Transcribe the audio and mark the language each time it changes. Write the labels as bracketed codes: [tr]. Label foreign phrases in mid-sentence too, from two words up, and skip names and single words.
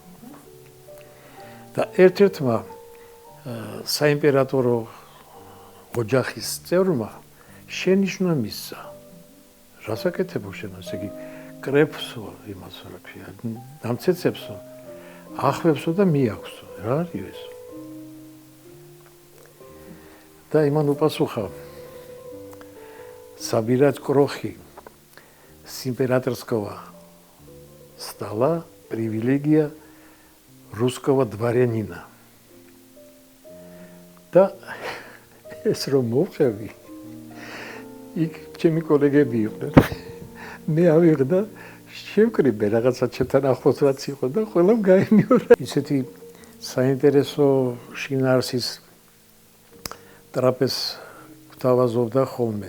[ka] და ერთ-ერთმა საიმპერატორო ოჯახის წევრმა შენიშვნა მისცა. რას აკეთებო შენ, ესე იგი კრებსო იმას რა ქვია, ნამცეცებსო, ახვევსო და მიაქვსო. რა არის ეს? და იმან უპასუხა [ru] Собирать крохи с императорского стола привилегия русского дворянина. Да, [ka] ეს რომ მოვხევი, იქ ჩემი კოლეგები იყვნენ. მე ავიღდა, შევკრიბე რაღაცა ჩემთან ახლოს რაც იყო და ყველამ გაიმეორა. ისეთი საინტერესო შინაარსის ტრაპეზს გვთავაზობდა ხოლმე.